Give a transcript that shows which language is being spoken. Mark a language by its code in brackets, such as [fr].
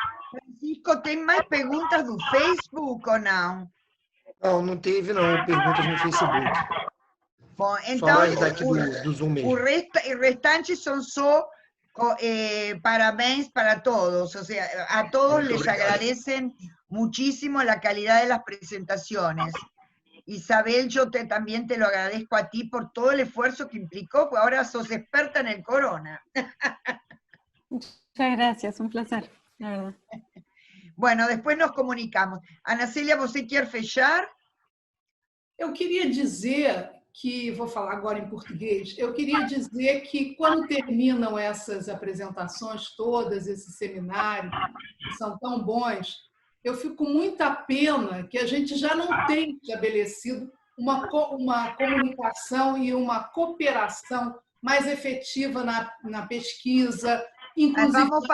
[pt] Francisco, tem mais perguntas do Facebook ou não? Não teve não, perguntas no Facebook. Bom, Só então, mais daqui do Zoom mesmo. o restante são só parabéns para todos. [es] O sea, a todos les agradecen muchísimo la calidad de las presentaciones. Isabel, yo también te lo agradezco a ti por todo el esfuerzo que implicó, porque ahora sos experta en el corona. Muchas gracias, un placer, la verdad. Bueno, después nos comunicamos. [pt] Ana Célia, você quer fechar? Eu queria dizer que, vou falar agora em português, eu queria dizer que quando terminam essas apresentações todas, esses seminários, que são tão bons, eu fico com muita pena que a gente já não tenha estabelecido uma comunicação e uma cooperação mais efetiva na pesquisa, inclusive...